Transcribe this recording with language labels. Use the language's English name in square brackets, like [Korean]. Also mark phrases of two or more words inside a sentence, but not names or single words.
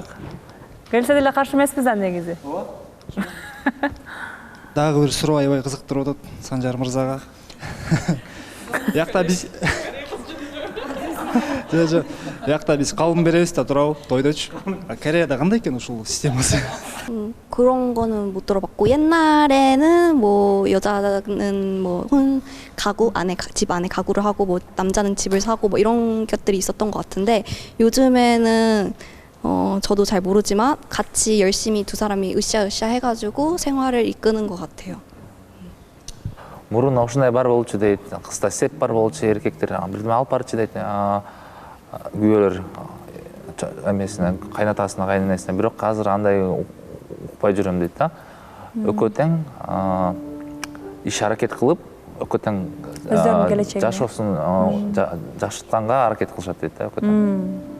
[Kyrgyz] Келсе деле каршы эмеспиз да негизи. Дагы бир суроо аябай кызыктырып атат Санжар мырзага. Якта биз Якта биз калым беребиз да турабы, тойдочу. Кореяда кандай экен ушул системасы? [Korean] 그런 거는 못 들어봤고 옛날에는 뭐 여자는 뭐 가구 안에 집 안에 가구를 하고 뭐 남자는 집을 사고 뭐 이런 것들이 있었던 것 같은데 요즘에는 저도 잘 모르지만 같이 열심히 두 사람이 으쌰으쌰 해가지고 생활을 이끄는 것 같아요. [Kyrgyz] Мурун ушундай бар болчу дейт, кызда сеп бар болчу, эркектер бирдеме алып барчу дейт. Күйөөлөр эмесине, кайнатасына, кайненесине, бирок азыр андай укпай жүрөм дейт да. Экөө тең иш аракет кылып, экөө тең жашоосун жакшыртканга аракет кылышат дейт да, экөө тең.